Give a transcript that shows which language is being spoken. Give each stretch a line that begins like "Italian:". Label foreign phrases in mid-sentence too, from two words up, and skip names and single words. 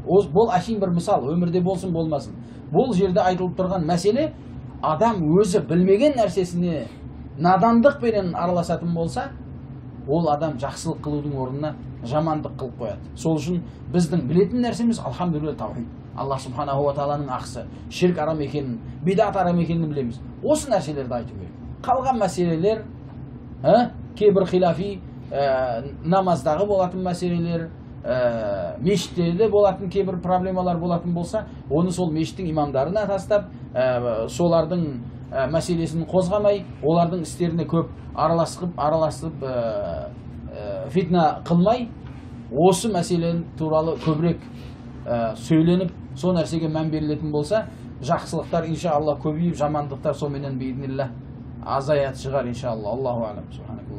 Kazakh: Бұл әшейін бір мысал, өмірде болсын болмасын. Бұл жерде айтылып тұрған мәселе, адам өзі білмеген нәрсесіне надандықпенен араласатын болса, ол адам жақсылық қылудың орнына жамандық қылып қояды. Сол үшін біздің білетін нәрсеміз алхамдулилля таухид. Аллах субханаху ва тағаланың ақысы, ширк арам екенін, бидат арам екенін білеміз. Осы нәрселерді айту керек. Қалған мәселелер, кейбір хилафи намаздағы болатын мәселелер, мешіттерде болатын кейбір проблемалар болатын болса, оны сол мешіттің имамдарына тастап, солардың мәселесін қозғамай, олардың істеріне көп араласып фитна қылмай, осы мәселен туралы көбірек сөйленіп, сол нәрсеге мән берілетін болса, жақсылықтар иншаллах көбейіп, жамандықтар соменен бейдінілла азаят шығар иншаллах.